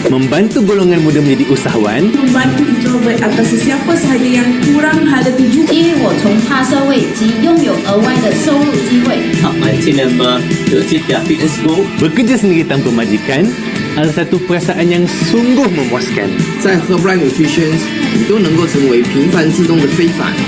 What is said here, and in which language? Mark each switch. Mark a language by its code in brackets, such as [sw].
[ms] Membantu golongan muda menjadi usahawan, membantu introvert atau sesiapa sahaja yang kurang ada tujuan. [zh] 激励我重踏社会及拥有额外的收入机会。 [en] MIT member to achieve their fitness goal. [ms] bekerja sendiri tanpa majikan adalah satu perasaan yang sungguh memuaskan. [zh] 在 Herbalife Nutrition，你都能够成为平凡之中的非凡。